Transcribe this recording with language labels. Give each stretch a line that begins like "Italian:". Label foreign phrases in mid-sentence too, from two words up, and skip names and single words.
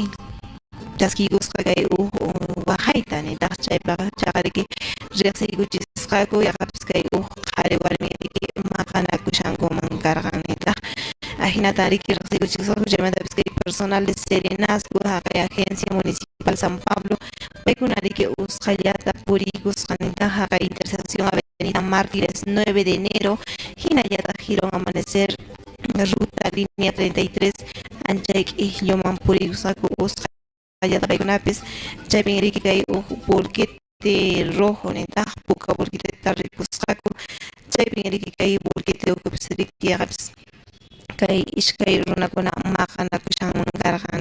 Quechua: chaskiykusqa kay waqayta nitaq chaypaqa chaqariki riqsiykuchisqaku yaqapis kay qhari warmi riki maqanakushankuman karqan nitaq hinata riki riqsiykuchisqaku chaymantapis kay
Spanish: personal de Serenazgo
Quechua: haqay
Spanish: agencia municipal
Quechua: San Pablo paykuna riki usqallata puriykusqa nitaq haqay
Spanish: intersección avenida Mártires 9 de enero
Quechua: hinallataq Girón Amanecer
Spanish: ruta línea 33
Quechua: anchay q'isllunman puriykusqaku allá paykunapis chaypin riki kay
Spanish: bolquete rojo
Quechua: nitaq puka bolqueteta rikusqaku chaypin riki kay bolquete ukupis riki yaqapis kay ishkay runakuna maqanakushanman karqan